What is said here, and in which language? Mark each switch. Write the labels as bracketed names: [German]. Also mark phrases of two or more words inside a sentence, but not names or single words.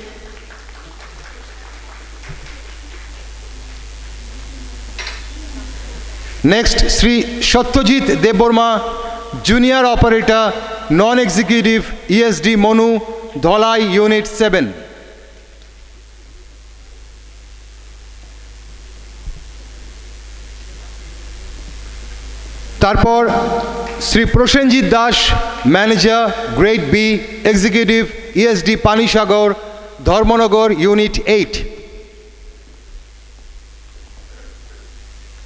[English] Next, Sri Satyajit Deborma, Junior Operator, Non-Executive ESD Monu, Dholai, Unit 7. [Bangla] তারপর শ্রী প্রসেনজিৎ দাস, [English] Manager Grade B, Executive [Bangla] ESD পানিসাগর, ধর্মনগর ইউনিট 8।